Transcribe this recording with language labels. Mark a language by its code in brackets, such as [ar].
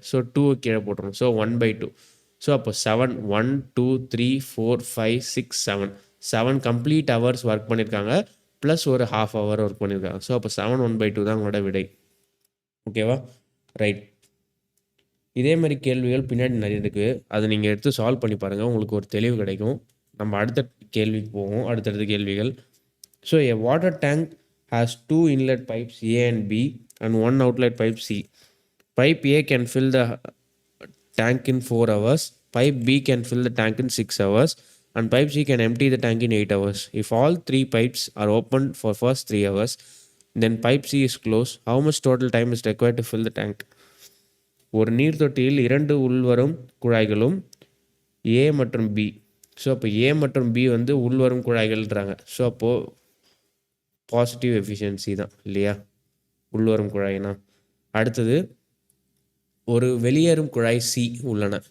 [ta] So 2 கீழே போட்டுரும். So 1/2. So அப்போ 7 1 2 3 4 5 6 7 கம்ப்ளீட் ஹவர்ஸ் ஒர்க் பண்ணியிருக்காங்க. ப்ளஸ் ஒரு ஹாஃப் ஹவர் ஒர்க் பண்ணியிருக்காங்க. ஸோ அப்போ 7 1/2 தான் உங்களோட விடை. ஓகேவா? ரைட். இதே மாதிரி கேள்விகள் பின்னாடி நிறைய இருக்குது. அதை நீங்கள் எடுத்து சால்வ் பண்ணி பாருங்கள், உங்களுக்கு ஒரு தெளிவு கிடைக்கும். நம்ம அடுத்த கேள்விக்கு போவோம். அடுத்தடுத்த கேள்விகள். [en] So a water tank has 2 inlet pipes A and B and 1 outlet pipe C. Pipe A can fill the tank in 4 hours. Pipe B can fill the tank in 6 hours. And pipe C can empty the tank in 8 hours. If all 3 pipes are opened for first 3 hours, then pipe C is closed. How much total time is required to fill the tank? [ta] ஒரு நீர் தொட்டியில் 2 உள்வரும் குழாய்களும் ஏ மற்றும் B. So அப்போ ஏ மற்றும் B வந்து உள்வரும் குழாய்கள்ன்றாங்க. So அப்போது பாசிட்டிவ் எஃபிஷியன்சி தான் இல்லையா உள்வரும் குழாய்னா. அடுத்தது ஒரு வெளியேறும் குழாய் சி உள்ளன.